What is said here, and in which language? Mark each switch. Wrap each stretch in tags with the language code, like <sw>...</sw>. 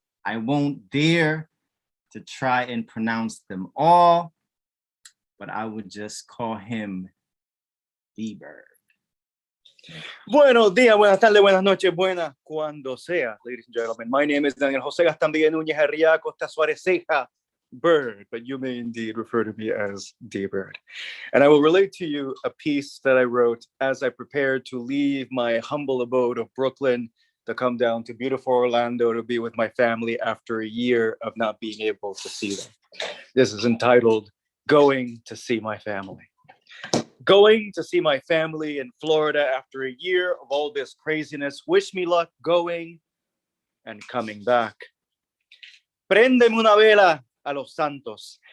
<en>I won't dare to try and pronounce them all, but I would just call him D-Bird.</en> <es>Buenos días, buenas tardes, buenas noches, buenas cuando sea,</es> <en>ladies and gentlemen. My name is Daniel Jose Gastambide Núñez Herria Costa Suárez Ceja Bird, but you may indeed refer to me as D-Bird. And I will relate to you a piece that I wrote as I prepared to leave my humble abode of Brooklyn to come down to beautiful Orlando to be with my family after a year of not being able to see them. This is entitled, Going to See My Family. Going to see my family in Florida after a year of all this craziness. Wish me luck going and coming back.</en> <es>Préndeme una vela a los santos.</es>